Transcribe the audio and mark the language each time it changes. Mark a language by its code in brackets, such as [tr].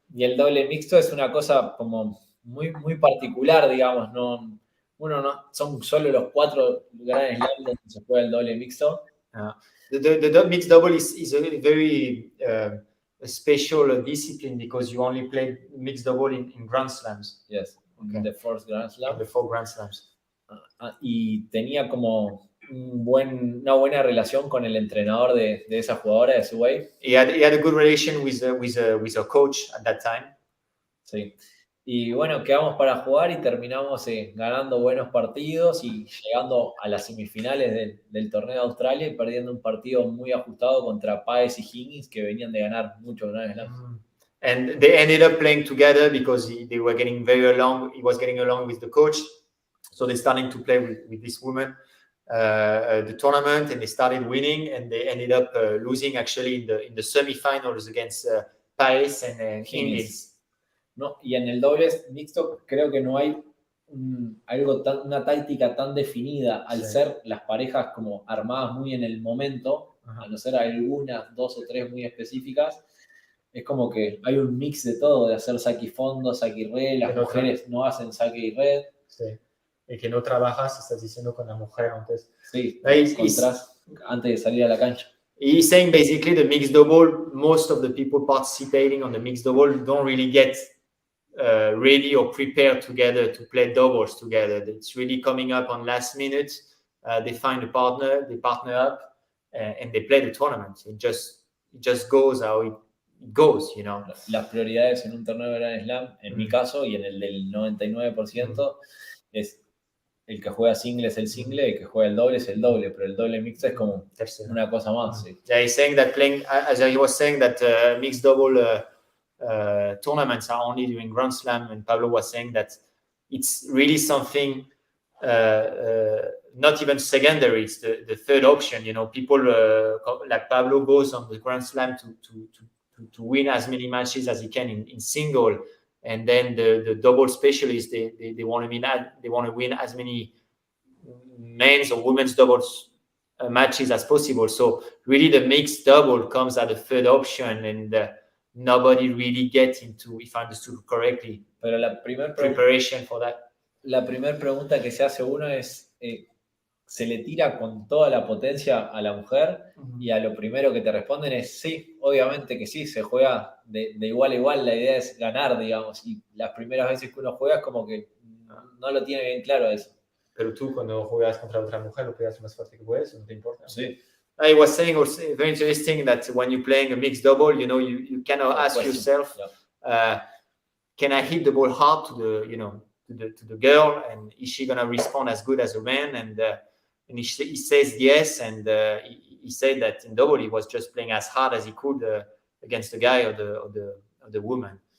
[es] Y el doble mixto es una cosa como muy particular, digamos. Son solo los 4 Grand Slam donde se juega el doble mixto. [en] The mixed double is a very a special discipline because you only play mixed double in Grand Slams. Yes, okay. The first Grand Slam. The 4 Grand Slams. [es] Y tenía como una buena relación con el entrenador de esa jugadora, de Sway. [en] He had a good relation with a coach at that time. [es] Sí. Y bueno, quedamos para jugar y terminamos ganando buenos partidos y llegando a las semifinales del torneo de Australia y perdiendo un partido muy ajustado contra Páez y Higgins, que venían de ganar muchos Grand Slams. [en] And they ended up playing together because they were getting very along. He was getting along with the coach, so they started to play with this woman the tournament, and they started winning, and they ended up losing actually in the semifinals against Páez and Higgins. [es] No, y en el dobles mixto creo que no hay una táctica tan definida al ser las parejas como armadas muy en el momento, a no ser algunas 2 o 3 muy específicas. Es como que hay un mix de todo, de hacer saque y fondo, saque y red. Las mujeres no hacen saque y red. Sí. Y que no trabajas, estás diciendo, con la mujer antes. Sí, antes de salir a la cancha. [en] He's saying basically the mixed double, most of the people participating on the mixed double don't really get ready or prepared together to play doubles together. It's really coming up on last minute. They find a partner, they partner up, and they play the tournament. It just goes how it goes, you know. [es] Las prioridades en un torneo de Grand Slam, en mi caso y en el del 99%, es el que juega single es el single, el que juega el doble es el doble, pero el doble mixto es como una cosa más. Sí. [en] Yeah, he's saying that playing, as he was saying, that mixed double tournaments are only during Grand Slam, and Pablo was saying that it's really something not even secondary. It's the third option. You know, people like Pablo goes on the Grand Slam to win as many matches as he can in single, and then the double specialists they want to win as many men's or women's doubles matches as possible. So really, the mixed double comes at the third option, and nobody really gets into, if I understood correctly, [es] pero la [en] preparation for that. [es] La primera pregunta que se hace uno es, ¿se le tira con toda la potencia a la mujer? Y a lo primero que te responden es sí, obviamente que sí, se juega de igual a igual, la idea es ganar, digamos, y las primeras veces que uno juega es como que no lo tiene bien claro eso. Pero tú cuando juegas contra otra mujer lo pegas lo más fuerte que puedes, no te importa. Sí. [en] I was saying also very interesting that when you're playing a mixed double, you know, you cannot ask yourself, can I hit the ball hard to the girl, and is she gonna respond as good as a man? And he says yes, and he said that in double he was just playing as hard as he could against the guy or the woman.